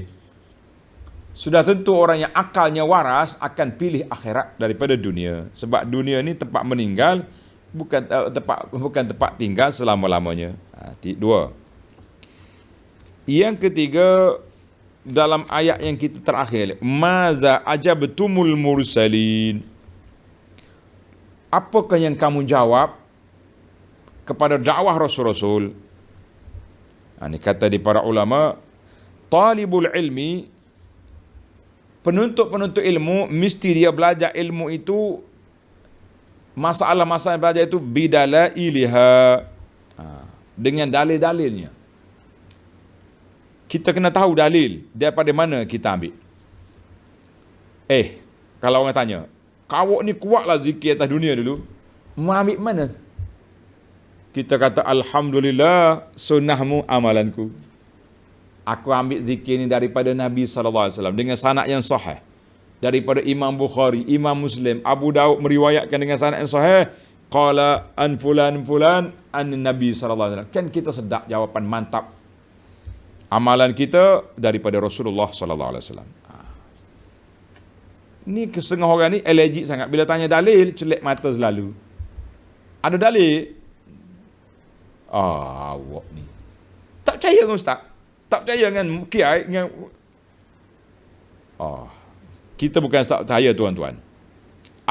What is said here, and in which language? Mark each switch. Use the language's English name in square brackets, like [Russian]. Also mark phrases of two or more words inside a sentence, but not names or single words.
[Malay] Sudah tentu orang yang akalnya waras akan pilih akhirat daripada dunia, sebab dunia ni tempat meninggal, bukan tempat tinggal selama-lamanya. Dua. Yang ketiga, dalam ayat yang kita terakhir, [Arabic] ماذا أجبتم المرسلين. [Malay] Apakah yang kamu jawab kepada dakwah Rasul-Rasul? Ini kata di para ulama, [Arabic] طالب العلم, [Malay] penuntut ilmu, mesti dia belajar ilmu itu, masalah-masalah yang belajar itu bidalailiha, dengan dalil-dalilnya. Kita kena tahu dalil daripada mana kita ambil. Kalau orang tanya, kau ni kuatlah zikir atas dunia dulu, mau ambil mana? Kita kata, alhamdulillah, sunnahmu amalanku. Aku ambil zikir ni daripada Nabi SAW dengan sanad yang sahih. Daripada Imam Bukhari, Imam Muslim, Abu Daud meriwayatkan dengan sanad yang sahih. [Arabic] قال عن فلان عن النبي ﷺ. [Malay] Kan kita sedap jawapan, mantap. Amalan kita daripada Rasulullah SAW. Ni setengah orang ni allergic sangat. Bila tanya dalil, celak mata selalu. Ada dalil? Awak ni tak percaya dengan ustaz, tak percaya dengan kiai, kita bukan tak percaya tuan-tuan.